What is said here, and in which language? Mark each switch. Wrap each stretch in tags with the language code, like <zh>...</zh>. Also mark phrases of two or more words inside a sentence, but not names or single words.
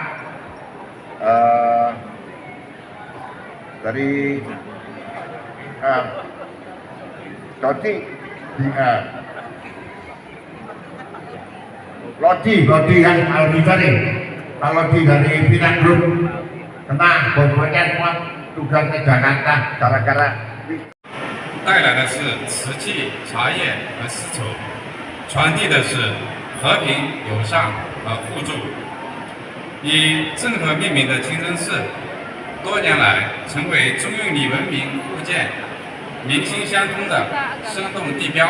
<id>dari Lodi yang kalau dari Pinak Group kena pokoknya semua tugas ke Jakarta gara-gara</id> <zh>带来的是瓷器、茶叶和丝绸，传递的是和平、友善和互助。以郑和命名的清真寺，多年来成为中印里文明互鉴、民心相通的生动地标。</zh>